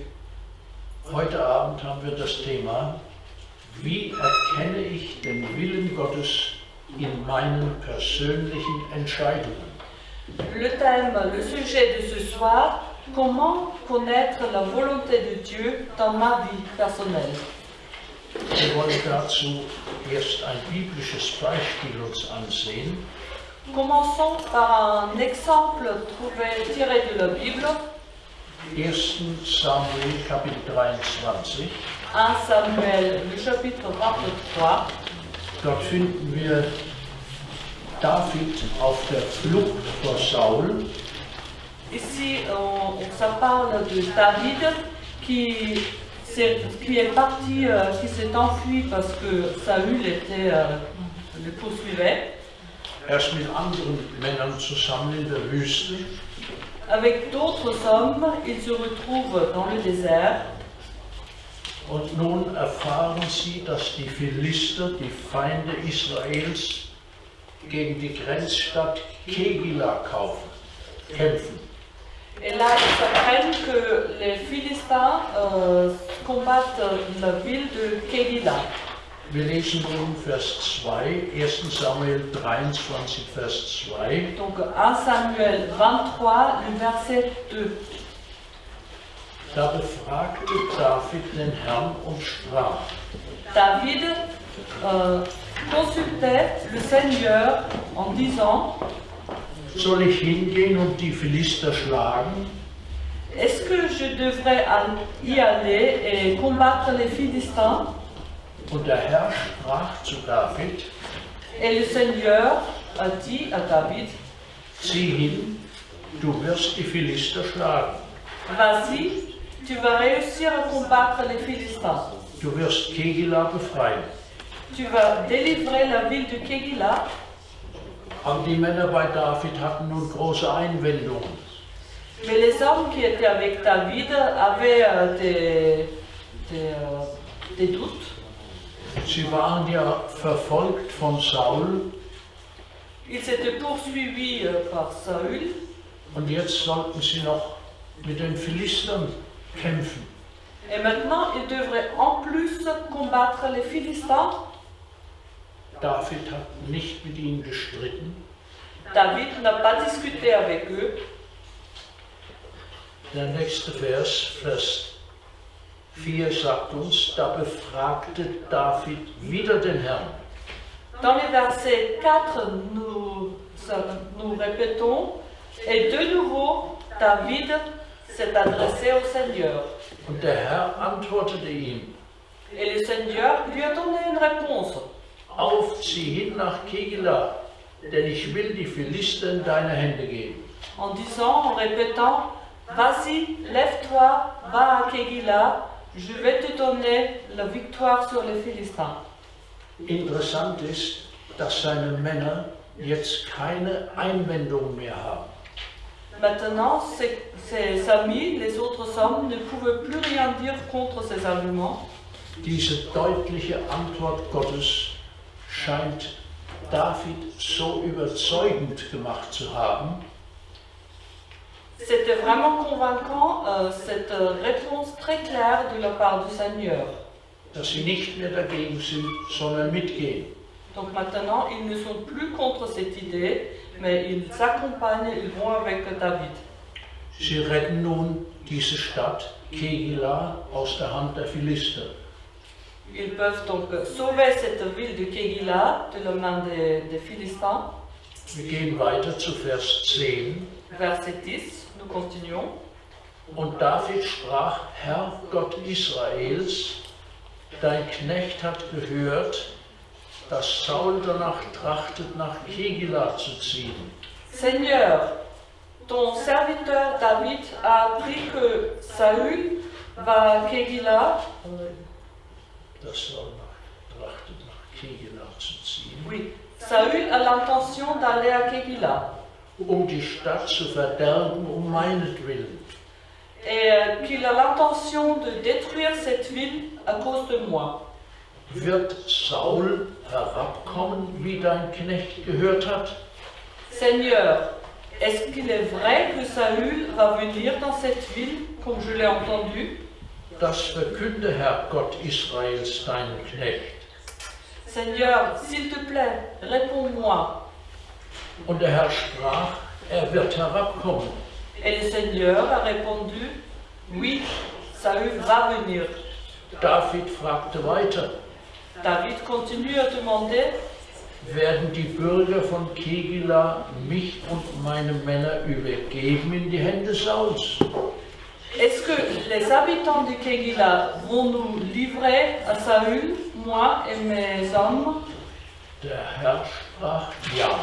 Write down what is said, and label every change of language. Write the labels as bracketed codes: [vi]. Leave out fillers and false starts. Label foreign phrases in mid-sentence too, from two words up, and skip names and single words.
[de] Heute Abend haben wir das Thema, wie erkenne ich den Willen Gottes in meinen persönlichen Entscheidungen? [fr] Le thème, le sujet de ce soir, comment connaître la volonté de Dieu dans ma vie personnelle. [de] Wir wollen dazu erst ein biblisches Beispiel uns ansehen. [fr] Commençons par un exemple tiré de la Bible, [de] 1. Samuel Kapitel 23. [fr] 1 Samuel, le chapitre 23. [de] Dort finden wir David auf der Flucht vor Saul. [fr] Ici, ça parle de David qui est parti, qui s'est enfui parce que Saül le poursuivait. [de] Er ist mit anderen Männern zusammen in der Wüste. [fr] Avec d'autres hommes, il se retrouve dans le désert. [de] Und nun erfahren sie, dass die Philister, die Feinde Israels, gegen die Grenzstadt Kegila kämpfen. [fr] Et là, ils apprennent que les Philistins combattent la ville de Kegila. [de] Wir lesen nun Vers 2, 1. Samuel 23, Vers 2. [fr] Donc 1 Samuel 23, le verset 2. [de] Da befragte David den Herrn und sprach: [fr] David consultait le Seigneur en disant: [de] Soll ich hingehen und die Philister schlagen? [fr] est-ce que je devrais y aller et combattre les Philistins? [de] Und der Herr sprach zu David: [fr] Et le Seigneur a dit à David: [de] Zieh hin, du wirst die Philister schlagen. [fr] vas-y, tu vas réussir à combattre les Philistins. [de] Du wirst Kegila befreien. [fr] Tu vas délivrer la ville de Kegila. [de] Aber die Männer bei David hatten nun große Einwendungen. [fr] Mais les hommes qui étaient avec David avaient des doutes. [de] Sie waren ja verfolgt von Saul [fr] Ils étaient poursuivis par Saül. [de] und jetzt sollten sie noch mit den Philistern kämpfen. [fr] Et maintenant, ils devraient en plus combattre les Philistins. [de] David hat nicht mit ihnen gestritten. [fr] David n'a pas discuté avec eux. [de] Der nächste Vers, Vers 4 sagt uns, da befragte David wieder den Herrn. [fr] Dans les versets 4, nous répétons, et de nouveau, David s'est adressé au Seigneur. [de] Und der Herr antwortete ihm, [fr] Et le Seigneur lui a donné une réponse. [de] auf, zieh hin nach Kegila, denn ich will die Philister in deine Hände geben. [fr] En disant, en répétant, vas-y, lève-toi, va à Kegila, je vais te donner la victoire sur les Philistins. [de] Interessant ist, dass seine Männer jetzt keine Einwendungen mehr haben. [fr] Maintenant, ses amis, les autres hommes, ne pouvaient plus rien dire contre ses arguments. [de] Diese deutliche Antwort Gottes scheint David so überzeugend gemacht zu haben, [fr] C'était vraiment convaincant, cette réponse très claire de la part du Seigneur. [de] dass sie nicht mehr dagegen sind, sondern mitgehen. [fr] Donc maintenant, ils ne sont plus contre cette idée, mais ils s'accompagnent, ils vont avec David. [de] Sie retten nun diese Stadt Kegila aus der Hand der Philister. [fr] Ils peuvent donc sauver cette ville de Kegila de la main des Philistins. [de] Wir gehen weiter zu Vers 10. [fr] Verset 10, nous continuons. [de] Und David sprach, Herr Gott Israels, dein Knecht hat gehört, dass Saul danach trachtet, nach Kegila zu ziehen. [fr] Seigneur, ton serviteur David a appris que Saül va à Kegila. [de] Dass Saul trachtet, nach Kegila zu ziehen, [fr] Oui, Saül a l'intention d'aller à Kegila [de] die Stadt zu verderben, meinetwillen. [fr] et qu'il a l'intention de détruire cette ville à cause de moi. [de] Wird Saul herabkommen, wie dein Knecht gehört hat? [fr] Seigneur, est-ce qu'il est vrai que Saül va venir dans cette ville comme je l'ai entendu? [de] Das verkünde, Herr Gott Israels, deinen Knecht. [fr] Seigneur, s'il te plaît, réponds-moi. [de] Und der Herr sprach, er wird herabkommen. [fr] Et le Seigneur a répondu, oui, Saül va venir. [de] David fragte weiter, [fr] David continue à demander, [de] werden die Bürger von Kegila mich und meine Männer übergeben in die Hände Sauls? [fr] est-ce que les habitants de Kegila vont nous livrer à Saül, moi et mes hommes? [de] Der Herr sprach, ja.